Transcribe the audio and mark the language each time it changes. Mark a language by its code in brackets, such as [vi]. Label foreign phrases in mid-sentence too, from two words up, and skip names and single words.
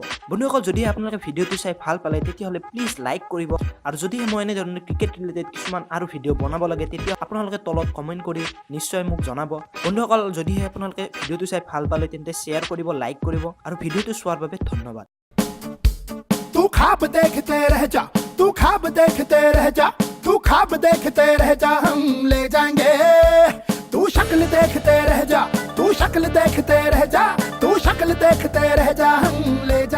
[as] বন্ধুসকল যদি আপোনালোকে ভিডিঅ'টো চাই ভাল পালে তেতিয়াহ'লে প্লিজ লাইক কৰিব, আৰু যদিহে মই এনেধৰণৰ [en] cricket related [as] কিছুমান আৰু ভিডিঅ' বনাব লাগে তেতিয়া আপোনালোকে তলত কমেণ্ট কৰি নিশ্চয় মোক জনাব। বন্ধুসকল যদিহে আপোনালোকে ভিডিঅ'টো চাই ভাল পালে তেন্তে শ্বেয়াৰ কৰিব, লাইক কৰিব, আৰু ভিডিঅ'টো চোৱাৰ বাবে ধন্যবাদ। [hi] तू ख्वाब देखते रह जा, तू ख्वाब देखते रह जा, तू ख्वाब देखते रह जा, हम ले जाएंगे। तू शक्ल देखते रह जा, तू शक्ल देखते रह जा, तू शक्ल देखते रह जा, हम